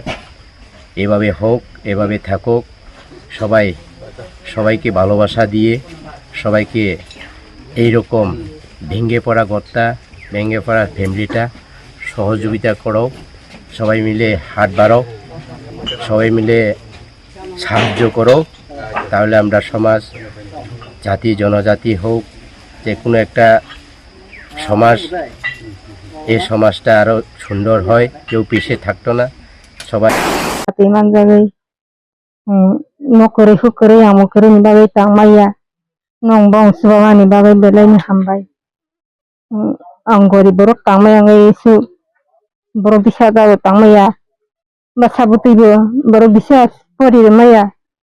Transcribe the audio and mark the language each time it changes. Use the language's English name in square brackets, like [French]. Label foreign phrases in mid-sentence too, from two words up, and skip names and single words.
[Bangla] এভাবে হোক, এভাবে থাকুক, সবাইকে ভালোবাসা দিয়ে সবাইকে এইরকম ভেঙে পড়া ঘরটা, ভেঙে পড়া ফ্যামিলিটা সহযোগিতা করো, সবাই মিলে হাত বাড়াও, সবাই মিলে সাহায্য করো। তাহলে আমরা সমাজ, জাতি জনজাতি হোক, যে কোনো একটা সমাজ, এই সমাজটা আরও সুন্দর হয়, কেউ পিছিয়ে থাকতো না। সবাই [Kok Borok] iman jagai nokore hukore amokore ni bagai tangmaya nong bong subawa ni bagai belai ni hambai anggori borok tangmaya ngai su borok bisa ga tangmaya basabuti bo borok bisa pori maya